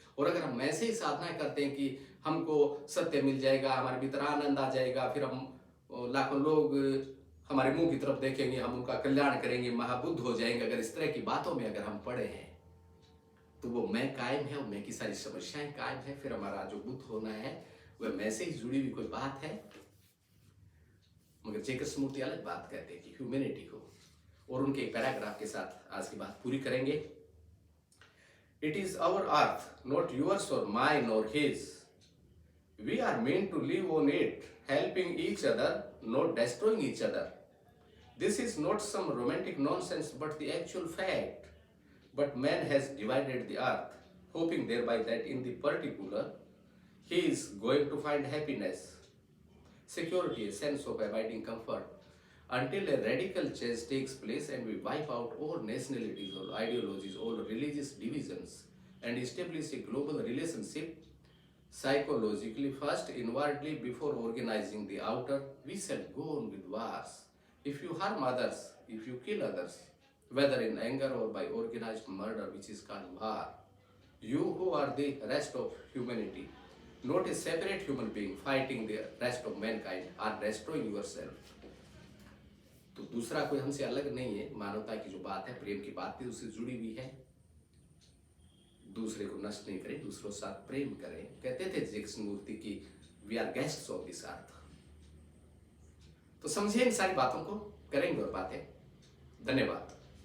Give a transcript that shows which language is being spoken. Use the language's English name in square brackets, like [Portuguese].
[Hindi] और अगर हम ऐसे ही साधनाएं करते हैं कि हमको सत्य मिल जाएगा, हमारे भीतर आनंद आ जाएगा, फिर हम लाखों लोग हमारे मुंह की तरफ देखेंगे, हम उनका कल्याण करेंगे, महाबुद्ध हो जाएंगे, अगर इस तरह की बातों में अगर हम पड़े हैं, तो वो मैं कायम है और मैं की सारी समस्याएं कायम है। फिर हमारा जो बुद्ध होना है वह मैं से ही जुड़ी हुई कोई बात है। मगर जय कृष्णमूर्ति अलग बात कहते हैं कि ह्यूमैनिटी हो। और उनके एक पैराग्राफ के साथ आज की बात पूरी करेंगे। [English] It is our earth, not yours or mine or his. We are meant to live on it, helping each other, not destroying each other. This is not some romantic nonsense, but the actual fact. But man has divided the earth, hoping thereby that in the particular, he is going to find happiness, security, a sense of abiding comfort, until a radical change takes place and we wipe out all nationalities, all ideologies, all religious divisions, and establish a global relationship psychologically, first inwardly, before organizing the outer. We shall go on with wars. If you harm others, if you kill others, whether in anger or by organized murder, which is called war, you who are the rest of humanity, not a separate human being fighting the rest of mankind, are destroying yourself. [Hindi] तो दूसरा कोई हमसे अलग नहीं है, मानवता की जो बात है, प्रेम की बात है, उससे जुड़ी हुई है। दूसरे को नष्ट नहीं करें, दूसरों के साथ प्रेम करें। कहते थे जैक्सन मूर्ति की [English] We are guests of this earth. [Hindi] तो समझे इन सारी बातों को, करेंगे और बातें। धन्यवाद।